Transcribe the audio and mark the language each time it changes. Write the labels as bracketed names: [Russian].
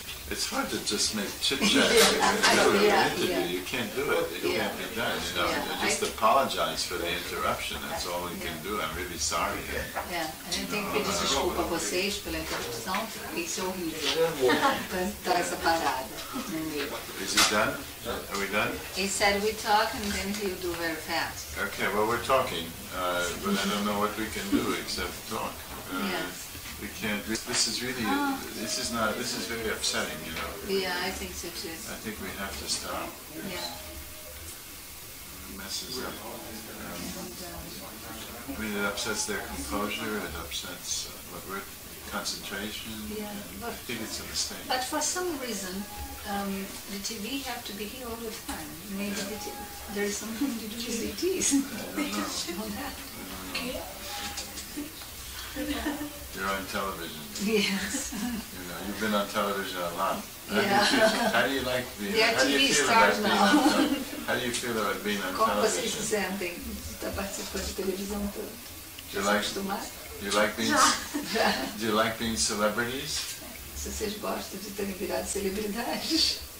[English] It's hard to just make chit-chat in an interview. You can't do it. It can't be done. You know, just apologize for the interruption. That's all we can do. I'm really sorry. [Portuguese] A gente tem que pedir desculpa a vocês pela interrupção, porque isso é horrível. Tá essa parada no meio. [English] Is he done? Are we done? He said we talk and then he'll do very fast. Okay, well we're talking, but I don't know what we can do except talk. We can't. This is really. This is not. This is very upsetting, you know. Yeah, I think so too. I think we have to stop. Yeah. It messes up. I mean, it upsets their composure. It upsets what we're concentration. Yeah. I think it's a mistake. But for some reason, the TV have to be here all the time. Maybe there is something to do with ETs. They just don't have. You're on television. Yes. You know, you've been on television a lot. How do you like being? How do you feel about being on television? How do you feel about being on [Portuguese] Como vocês se [English] television? [Portuguese] sentem de estar participando de televisão toda? [English] Do you like being? Do you like being celebrities? [Portuguese] Se vocês gostam de terem virado celebridades?